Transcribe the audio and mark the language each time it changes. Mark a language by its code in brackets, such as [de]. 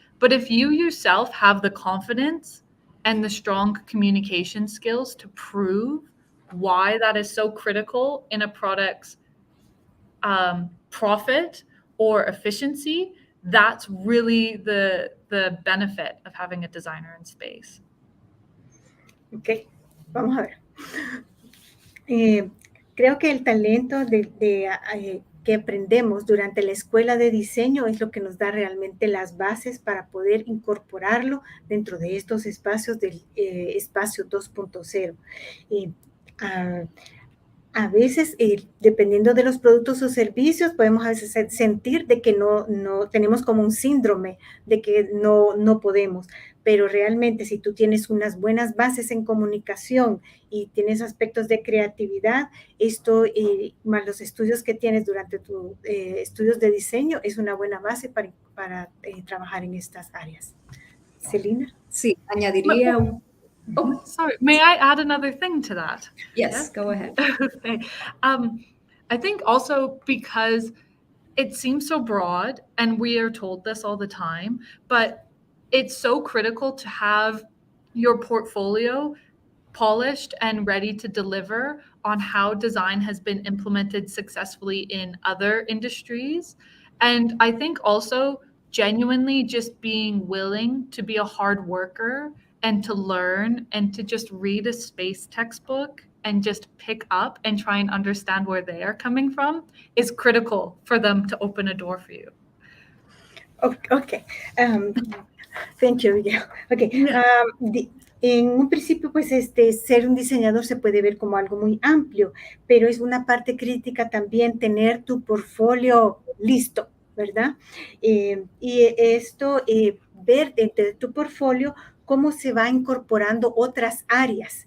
[en] But if you yourself have the confidence and the strong communication skills to prove why that is so critical in a product's profit or efficiency, that's really the benefit of having a designer in space. [es] Ok, vamos a ver. Creo que el talento que aprendemos durante la escuela de diseño es lo que nos da realmente las bases para poder incorporarlo dentro de estos espacios del espacio 2.0. A veces, dependiendo de los productos o servicios, podemos a veces sentir de que no tenemos como un síndrome de que no podemos. Pero realmente, si tú tienes unas buenas bases en comunicación y tienes aspectos de creatividad, esto, más los estudios que tienes durante tus estudios de diseño, es una buena base para trabajar en estas áreas. Celina? Sí, añadiría un... [en] Oh, sorry. May I add another thing to that? Yes, go ahead. Okay. I think also because it seems so broad, and we are told this all the time, but it's so critical to have your portfolio polished and ready to deliver on how design has been implemented successfully in other industries. And I think also genuinely just being willing to be a hard worker and to learn and to just read a space textbook and just pick up and try and understand where they are coming from is critical for them to open a door for you. Okay. Thank you. Yeah. Okay. [es] En un principio, pues ser un diseñador se puede ver como algo muy amplio, pero es una parte crítica también tener tu portfolio listo, ¿verdad? Y esto, ver dentro de tu portfolio cómo se va incorporando otras áreas.